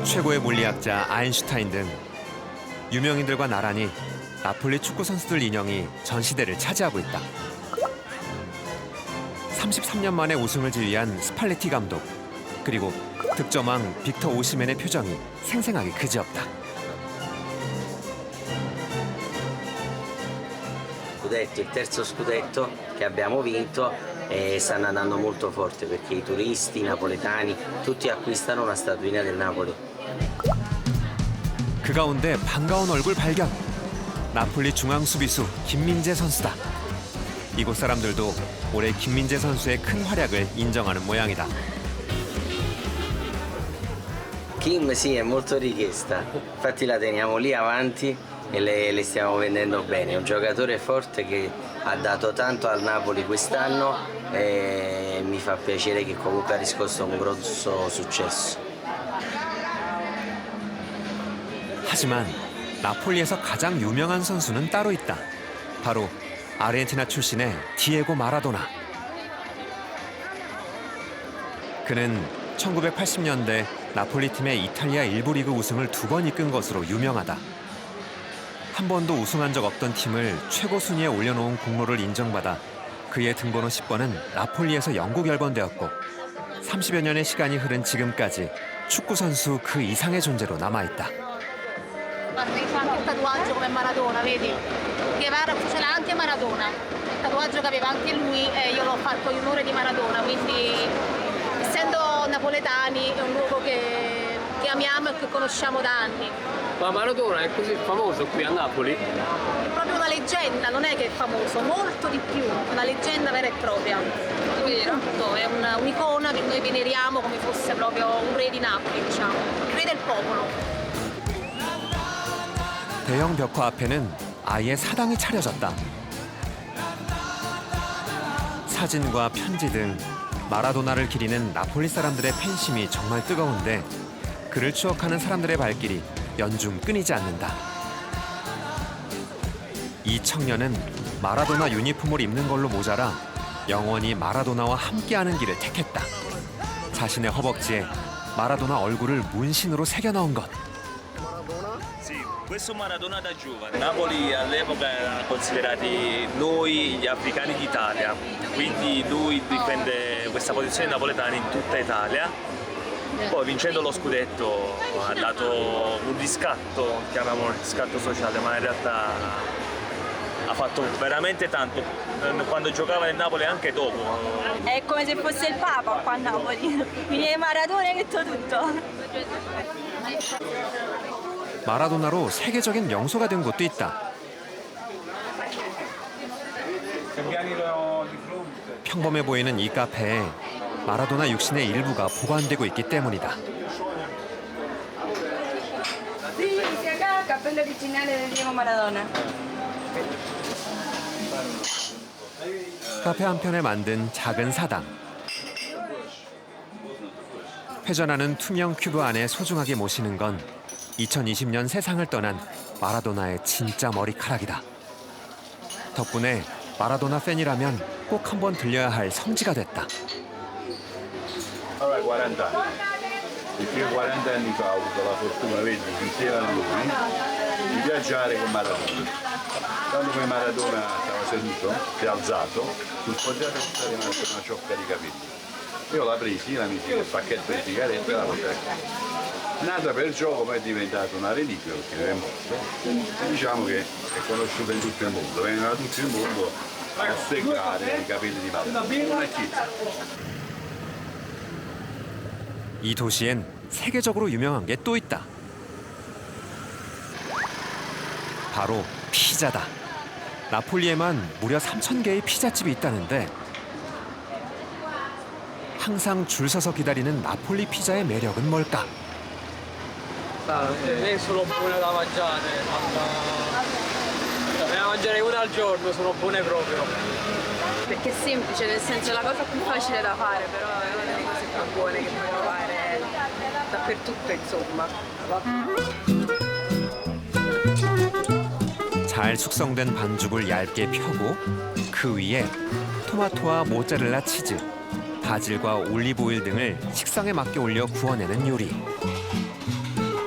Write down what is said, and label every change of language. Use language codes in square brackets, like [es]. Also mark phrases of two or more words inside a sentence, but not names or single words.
[ko] 최고의 물리학자 아인슈타인 등 유명인들과 나란히 나폴리 축구 선수들 인형이 전 시대를 차지하고 있다. 33년 만에 우승을 지휘한 스팔레티 감독, 그리고 득점왕 빅터 오시멘의 표정이 생생하게 그지없다. [it] Scudetto, il terzo scudetto che abbiamo vinto e stanno andando molto forte perché i turisti, i napoletani, tutti acquistano una statuina del Napoli. [ko] 그 가운데 반가운 얼굴 발견. 나폴리 중앙 수비수 김민재 선수다. 이곳 사람들도 올해 김민재 선수의 큰 활약을 인정하는 모양이다. [it] Kim sì, è molto richiesta, infatti la teniamo lì avanti e le stiamo vendendo bene. È un giocatore forte che ha dato tanto al Napoli quest'anno e mi fa piacere che comunque ha riscosso un grosso successo. [ko] 하지만 나폴리에서 가장 유명한 선수는 따로 있다. 바로 아르헨티나 출신의 디에고 마라도나. 그는 1980년대 나폴리 팀의 이탈리아 1부 리그 우승을 2번 이끈 것으로 유명하다. 한 번도 우승한 적 없던 팀을 최고 순위에 올려놓은 공로를 인정받아 그의 등번호 10번은 나폴리에서 영구 결번되었고 30여 년의 시간이 흐른 지금까지 축구 선수 그 이상의 존재로 남아있다. [it] Guarda, io ho anche il tatuaggio come Maradona, vedi? Guevara ce l'ha anche Maradona. Il tatuaggio che aveva anche lui e io l'ho fatto in onore di Maradona, quindi essendo napoletani è un luogo che amiamo e che conosciamo da anni. Ma Maradona è così famoso qui a Napoli? È proprio una leggenda, non è che è famoso, molto di più, una leggenda vera e propria. Appunto, è un'icona che noi veneriamo come fosse proprio un re di Napoli, diciamo, il re del popolo. [ko] 대형 벽화 앞에는 아예 사당이 차려졌다. 사진과 편지 등 마라도나를 기리는 나폴리 사람들의 팬심이 정말 뜨거운데 그를 추억하는 사람들의 발길이 연중 끊이지 않는다. 이 청년은 마라도나 유니폼을 입는 걸로 모자라 영원히 마라도나와 함께하는 길을 택했다. 자신의 허벅지에 마라도나 얼굴을 문신으로 새겨 넣은 것. [it] Questo Maradona da giovane. Napoli all'epoca erano considerati noi gli africani d'Italia, quindi lui difende questa posizione napoletana in tutta Italia. Poi vincendo lo scudetto ha dato un riscatto, chiamiamolo riscatto sociale, ma in realtà ha fatto veramente tanto quando giocava nel Napoli e anche dopo. È come se fosse il Papa qua a Napoli. Quindi è Maradona che tutto. [ko] 마라도나로 세계적인 명소가 된 곳도 있다. 평범해 보이는 이 카페에 마라도나 육신의 일부가 보관되고 있기 때문이다. [it] Cappello originale del Diego Maradona. [ko] 카페 한편에 만든 작은 사당. 회전하는 투명 큐브 안에 소중하게 모시는 건 2020년 세상을 떠난 마라도나의 진짜 머리카락이다. 덕분에 마라도나 팬이라면 꼭 한번 들려야 할 성지가 됐다. [it] Allora, 40 anni. Perché io 40 anni fa ho avuto la fortuna, vedi, insieme a lui, di viaggiare con Maradona. Quando poi Maradona stava seduto, si è alzato, sul poggiato è rimasta una ciocca di capelli. Io la presi, la misi nel pacchetto di sigarette e la portai a casa. Nata per gioco, poi è diventata una reliquia perché è morto. E diciamo che è conosciuta in tutto il mondo, vengono da tutto il mondo a osservare i capelli di Maradona. Una chiesa. [ko] 이 도시엔 세계적으로 유명한 게 또 있다. 바로 피자다. 나폴리에만 무려 3,000개의 피자집이 있다는데 항상 줄 서서 기다리는 나폴리 피자의 매력은 뭘까? [it] Sono buone da mangiare, ne mangerei una al giorno, sono buone proprio. Perché è semplice, nel senso è la cosa più facile da fare, però è una delle cose più buone che puoi trovare dappertutto, insomma. [ko] 잘 숙성된 반죽을 얇게 펴고 그 위에 토마토와 모짜렐라 치즈, 바질과 올리브 오일 등을 식상에 맞게 올려 구워내는 요리.